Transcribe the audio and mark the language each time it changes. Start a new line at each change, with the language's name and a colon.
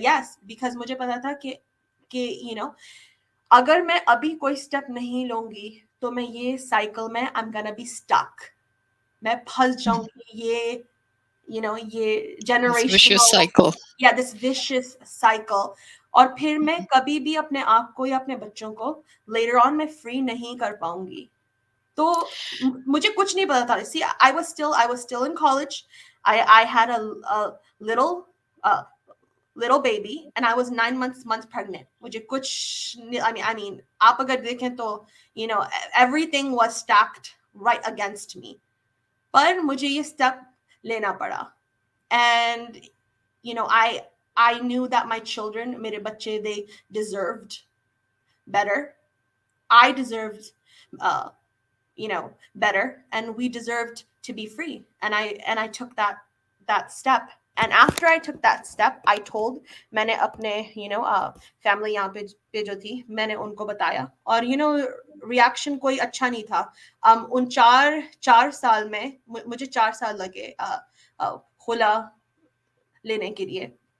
Hindi: Yes, because मुझे पता था कि अगर मैं अभी कोई स्टेप नहीं लूंगी तो मैं ये साइकिल में
English: I am gonna be stuck,
Hindi: मैं फंस Hmm. जाऊंगी ये
English: This vicious generational, cycle. या this vicious cycle.
Hindi: और फिर मैं कभी भी अपने आप को या अपने बच्चों को लेटर ऑन मैं फ्री नहीं कर पाऊंगी। तो मुझे कुछ नहीं पता था।
English: See, I was still in college. I had a little uh, little baby and I was 9 months pregnant.
Hindi: मुझे कुछ I mean आप अगर देखें तो
English: everything was stacked right against me,
Hindi: पर मुझे ये स्टेप लेना पड़ा।
English: And I knew that my children,
Hindi: मेरे बच्चे,
English: they deserved better. I deserved uh, better, and we deserved to be free. And I took that step. And after I took that step, I told,
Hindi: मैंने अपने family यहाँ पे जो थी, मैंने उनको बताया। और रिएक्शन कोई अच्छा नहीं था। उन चार चार साल में मुझे 4 साल लगे खुला लेने के लिए।